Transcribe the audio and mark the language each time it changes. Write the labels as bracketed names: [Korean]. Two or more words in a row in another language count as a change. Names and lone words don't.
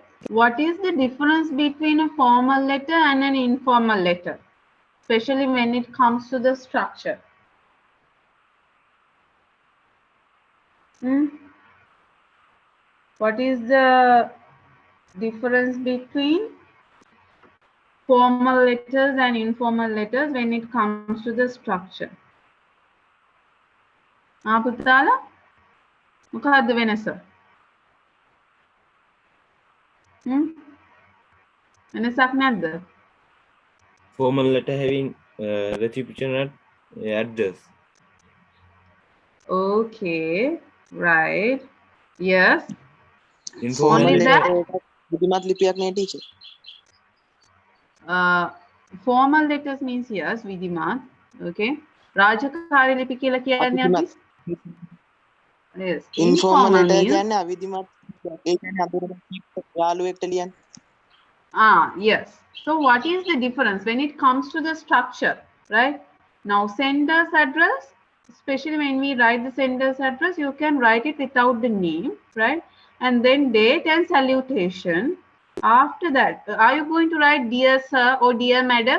[English] What is the difference between a formal letter and an informal letter, especially when it comes to the structure? What is the difference between formal letters and informal letters when it comes to the structure? [Sinhala] පුතාලා මොකක්ද වෙනස? වෙනසක් නැද්ද? [English] Formal letter having recipient address. Okay, right. Yes. Informal Only letter. that. [Sinhala] බුද්ධිමත් ලිපියක් නේ ටීචර්. [English] Formal letters means yes, [Sinhala] විධිමත්. Okay. රාජකාරී ලිපි කියලා කියන්නේ අපි. Yes. [English] ඉන්ෆෝමල් Informal ලෙටර් means. [Sinhala] කියන්නේ අවිධිමත්. ඒ කියන්නේ අඳුරට යාළුවෙක්ට ලියන්න. [English] Yes. So what is the difference when it comes to the structure, right? Now sender's address, especially when we write the sender's address, you can write it without the name, right? And then date and salutation. After that, are you going to write dear sir or dear madam?